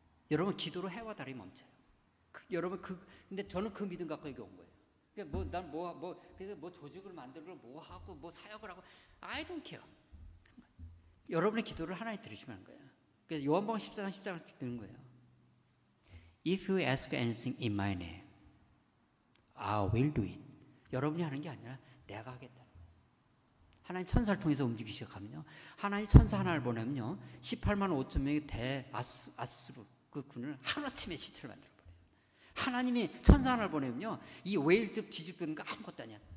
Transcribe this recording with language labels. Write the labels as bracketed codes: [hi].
[ko] 여러분 기도로 해와 달이 멈춰요. 여러분 근데 저는 그 믿음 갖고 여기 온 거예요. 그러니까 그래서 뭐 조직을 만들고 뭐 하고 뭐 사역을 하고 [en] I don't care. [ko] 여러분의 기도를 하나님 들으시면 하는 거예요. 그래서 요한복음 14장 14장 듣는 거예요. [en] If you ask anything in my name, I will do it. [ko] 여러분이 하는 게 아니라 내가 하겠다. 하나님 천사를 통해서 움직이기 시작하면요. 하나님 천사 하나를 보내면요. 18만 5천 명의 아수르 그 군을 하루아침에 시체를 만들어버려요. 하나님이 천사 하나를 보내면요. 이 웨일즈 뒤집는 거 아무것도 아니야.